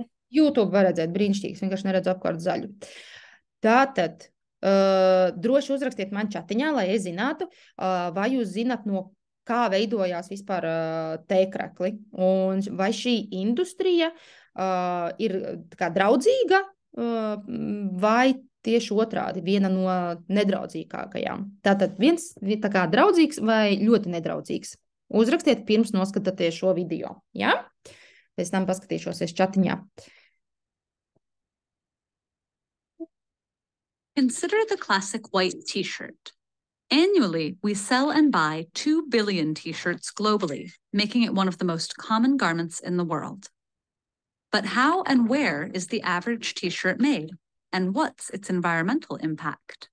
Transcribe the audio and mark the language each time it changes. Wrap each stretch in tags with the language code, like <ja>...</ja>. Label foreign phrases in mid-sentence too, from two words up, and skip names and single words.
<lv>YouTube var redzēt, brīnišķīgs, vienkārši neredzu apkārt zaļu. Tātad, droši uzrakstiet man čatiņā, lai es zinātu, vai jūs zināt, no kā veidojās vispār tēkrekli, un vai šī industrija ir kā draudzīga vai tieši otrādi, viena no nedraudzīgākajām. Tātad viens tā kā draudzīgs vai ļoti nedraudzīgs. Uzrakstiet pirms noskatāties šo video, ja? Pēc tam paskatīšos es chatiņā.</lv> <en>Consider the classic white t-shirt. Annually, we sell and buy 2 billion t-shirts globally, making it one of the most common garments in the world. But how and where is the average t-shirt made, and what's its environmental impact?</en>